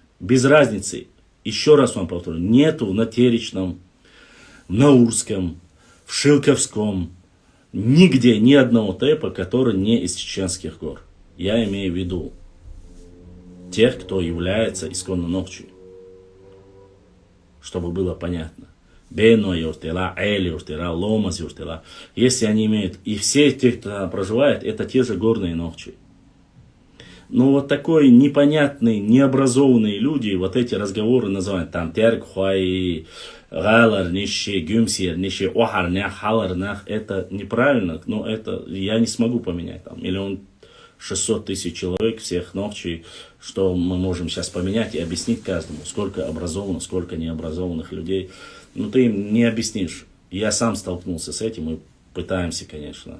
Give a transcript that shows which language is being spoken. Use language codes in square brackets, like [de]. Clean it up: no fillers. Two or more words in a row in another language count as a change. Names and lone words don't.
[ru] Без разницы, еще раз вам повторю, нету на Теречном, в Наурском, в Шилковском, нигде ни одного тейпа, который не из чеченских гор. Я имею в виду тех, кто является исконно Нохчи. Чтобы было понятно. Бено юртела, Эли юртела, Ломас юртела. Если они имеют, и все те, кто там проживает, это те же горные Нохчи. Но вот такой непонятный, необразованные люди, вот эти разговоры называют там теркхуай, галар, нищи, гюмсир, нищи, охарнях, халарнях, это неправильно, но это я не смогу поменять. Там 1 600 000 человек, всех Нохчи, что мы можем сейчас поменять и объяснить каждому, сколько образованных, сколько необразованных людей. Ну ты им не объяснишь. Я сам столкнулся с этим, мы пытаемся, конечно.